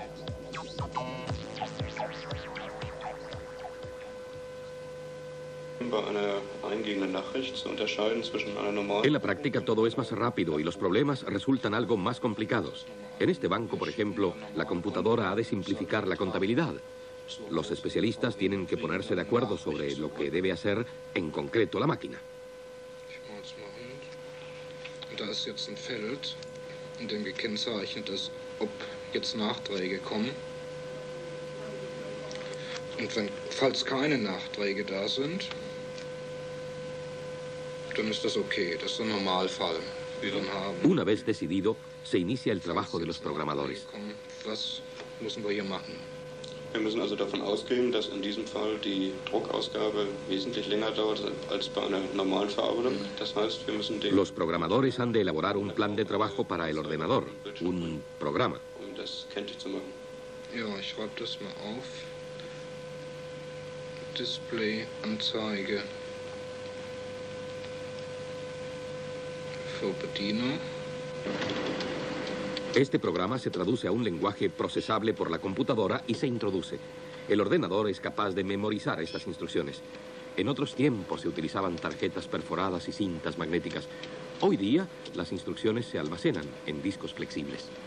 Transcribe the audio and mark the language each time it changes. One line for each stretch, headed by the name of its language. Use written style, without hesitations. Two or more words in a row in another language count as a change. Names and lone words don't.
Spanish: En la práctica todo es más rápido y los problemas resultan algo más complicados. En este banco, por ejemplo, la computadora ha de simplificar la contabilidad. Los especialistas tienen que ponerse de acuerdo sobre lo que debe hacer en concreto la máquina.
German: Da ist jetzt ein Feld, in dem gekennzeichnet ist, ob jetzt Nachträge kommen. Und falls keine Nachträge da sind, dann ist das okay, das ist der Normalfall, den wir dann haben.
Spanish: Una vez decidido, se inicia el trabajo de los programadores.
German: Was müssen wir hier machen? Wir müssen also davon ausgehen, dass in diesem Fall die Druckausgabe wesentlich länger dauert als bei einer normalen Verarbeitung. Das heißt, wir müssen den...
Spanish: Los programadores han de elaborar un plan de trabajo para el ordenador, un programa.
German: Um das kenntlich zu machen. Ja, ich schreibe das mal auf. Display-Anzeige für Bediener.
Spanish: Este programa se traduce a un lenguaje procesable por la computadora y se introduce. El ordenador es capaz de memorizar estas instrucciones. En otros tiempos se utilizaban tarjetas perforadas y cintas magnéticas. Hoy día, las instrucciones se almacenan en discos flexibles.